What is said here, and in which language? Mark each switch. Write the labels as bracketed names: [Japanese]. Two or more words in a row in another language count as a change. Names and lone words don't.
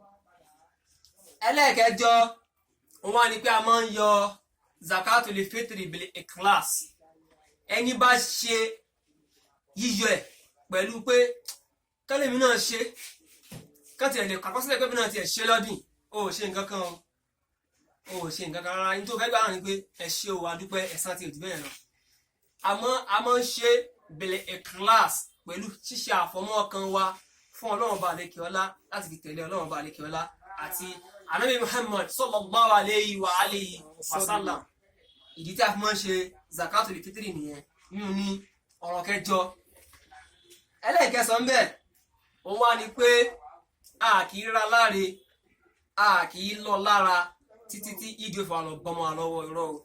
[Yoruba] ẹlẹ́ẹ̀kẹjọ òun wá ní pé a máa ń yọ zakatul fitri [Arabic] بالإخلاص [Yoruba] ẹni bá ṣe yíyọ ẹ̀ pẹ̀lú pé kẹ́lẹ́mí náà ṣe kẹ́tì ẹ̀ lè kàkọsílẹ̀ pé bí náà ti ẹ̀ ṣe lọ́dún ó ṣe nǹkan kan ó ṣe nǹkan kan rárá ní tó fẹ́ gbà ní pé ẹ ṣe o adúpẹ́ ẹ̀san ti òdì bẹ́ẹ̀ lọ. àmọ́ a máa ń ṣe [Arabic] بالإخلاص [Yoruba] pẹ̀lú ṣíṣe àfọmọ́ ọkàn wa fún Ọlọ́run bá àlékè ọlá láti fi tẹ̀lé Ọlọ́run bá àlékè ọlá àti Ànábì Muhammad [Arabic] صلى الله عليه وعلى آله وسلم. [Yoruba] ìdí tí a fi máa ń ṣe zakatul fitri nìyẹn nínú ní ọ̀rọ̀ kẹjọ. ẹlẹ́ẹ̀kẹsàn bẹ́ẹ̀ òun wá ní pé a kì í ra láre a kì í lọ lára títí tí ìdí òfò àlọ́ bọ́mọ àlọ́wọ́ irọ́ o.